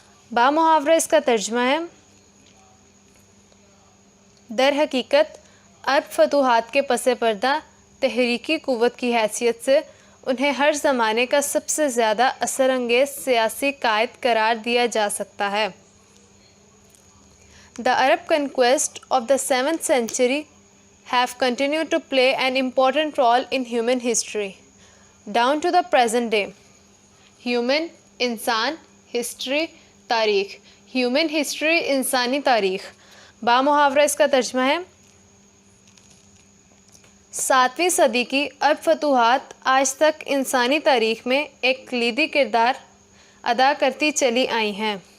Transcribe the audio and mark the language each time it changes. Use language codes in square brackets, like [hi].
[ur] بامحاورہ اس کا ترجمہ ہے در حقیقت عرب فتوحات کے پس پردہ تحریکی قوت کی حیثیت سے انہیں ہر زمانے کا سب سے زیادہ اثر انگیز سیاسی قائد قرار دیا جا سکتا ہے. [en] The Arab conquest of the 7th century have continued to play an important role in human history down to the present day. [ur] Human انسان ہسٹری تاریخ. ہیومن ہسٹری انسانی تاریخ. بامحاورہ اس کا ترجمہ ہے 7ویں صدی کی عرب فتوحات آج تک انسانی تاریخ میں ایک کلیدی کردار ادا کرتی چلی آئی ہیں.